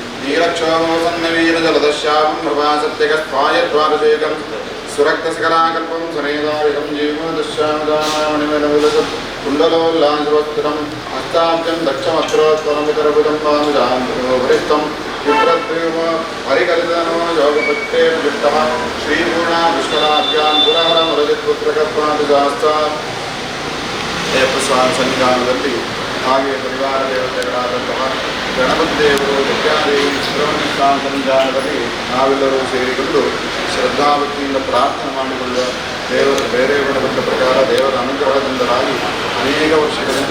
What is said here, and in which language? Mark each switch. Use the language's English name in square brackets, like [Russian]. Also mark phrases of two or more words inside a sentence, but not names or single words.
[Sanskrit] नीलक्षोमोसन्नवीरजलदश्यामं प्रभासत्यगस्त्वायद्वादशेकं सुरक्तसकलाकल्पं सनेदारिकं जीवदश्यामदामणिमलविलसत् कुण्डलोल्लासवस्त्रं हस्ताब्जं दक्षमत्रोत्तरमितरभुजं वामुजान्तरिष्ठं विप्रद्वीम हरिकलितनो योगपत्रे युक्तः श्रीपूर्णा विश्वनाभ्यां पुरहरमरजित्पुत्रकत्वादिशास्ता [Kannada] ಅಯ್ಯಪ್ಪ ಸ್ವಾಮಿ ಸನ್ನಿಧಾನದಲ್ಲಿ ಹಾಗೆ ಪರಿವಾರ ದೇವತೆಗಳಾದಂತಹ ಗಣಪತಿ ದೇವರು ವಿದ್ಯಾದೇವಿ ಸುಬ್ರಹ್ಮಣ್ಯ ಸ್ವಾಮಿ ಸನ್ನಿಧಾನದಲ್ಲಿ ನಾವೆಲ್ಲರೂ ಸೇರಿಕೊಂಡು ಶ್ರದ್ಧಾಭಕ್ತಿಯಿಂದ ಪ್ರಾರ್ಥನೆ ಮಾಡಿಕೊಳ್ಳುವ ದೇವರು ಬೇರೆ ಗುಣಗೊಂಡ ಪ್ರಕಾರ ದೇವರ ಅನುಗ್ರಹದಿಂದಲಾಗಿ ಅನೇಕ ವರ್ಷಗಳಿಂದ